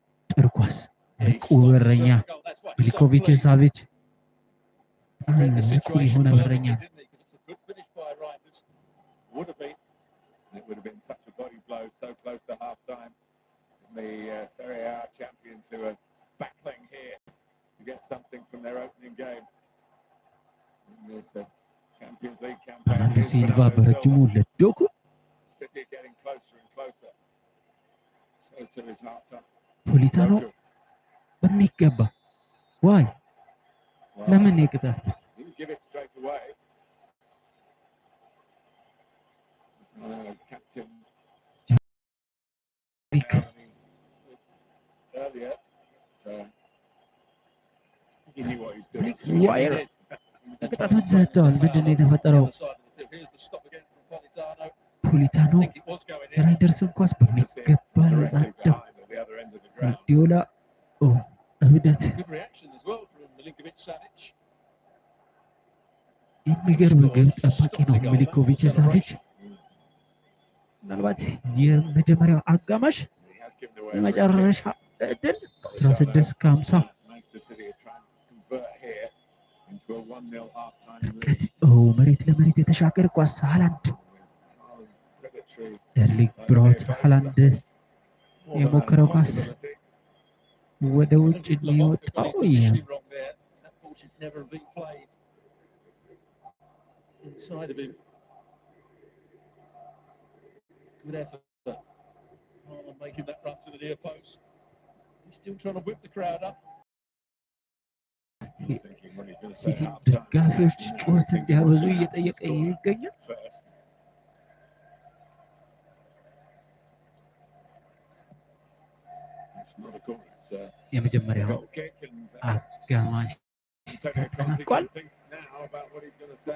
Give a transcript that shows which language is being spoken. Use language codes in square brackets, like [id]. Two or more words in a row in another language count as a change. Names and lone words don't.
[am] ጥሩ ኳስ [en] Yeah, he [am] ንቁ [en] slots the [am] በረኛ [en] circle. That's why he's so [am] ሚሊኮቪች [en] pleased. [am] ሳቪች [en] Read the [am] ንቁ [en] situation [am] የሆነ [en] perfectly, [am] በረኛ [en] didn't he? Because it was a good finish by Reinders. Would have been. It would have been such a body blow so close to half-time. And the Serie A champions who are battling here to get something from their opening game. In this Champions League campaign. [am] በርናርዶ [en] Here's [am] ሲልቫ [en] Bernardo [am] በረጅሙ [en] Silva. [am] ለዶኩ [en] City getting closer and closer. So to his half-time. [am] ፖሊታኖ [en] Doku. [am] በሚገባ ዋይ [en] Well, [am] ለምን ይቅጣል? [en] didn't give it straight away. As captain [am] ሪክ [en] earlier, so he knew what he was Rick doing. Wire. He did. He was then [am] ቅጣት [en] trying [am] ምት [en] to break [am] ሰጥተዋል። [en] the [am] ምንድን ነው [en] foul on the [am] የተፈጠረው? [en] other side of the field. Here's the stop again from Politano. [am] ፖሊታኖ [en] I think it was going in. [am] ራይደርስን ኳስ በሚገባ [en] Directly [am] ያጸዳው። [en] behind at the other end of the ground. [am] ጋርዲዮላ እብደት [en] Good reaction as well from Milinkovic Savic. [am] የሚገርም ግብ ጠባቂ ነው ሚሊኮቪች ሳቪች። ምናልባት የመጀመሪያው አጋማሽ [en] He has given away a free [am] የመጨረሻ [en] kick. [am] እድል 16 ከ50 [en] Manchester City are trying to convert here into a 1-0 half-time [am] ርቀት [en] lead. [am] መሬት ለመሬት የተሻገረ ኳስ ሃላንድ [en] Predatory [am] ኤርሊንግ ብራውት ሃላንድ የሞከረው ኳስ ወደ ውጭ [en] Lavok got [am] የሚወጣው [en] his positioning wrong there. That ball should never have been played inside of him. Good effort on making that run to the near post. He's still trying to whip the crowd up. He's thinking when he's going to say [am] ሲቲ [en] half-time. [am] ደጋፊዎች ጩኸት እንዲያበዙ እየጠየቀ ይገኛል። [en] First. It's not a goal, it's a [am] የመጀመሪያው [en] goal kick, and [am] አጋማሽ [en] Antonio Conte [am] ተጠናቋል። [en] can think now about what he's going to say.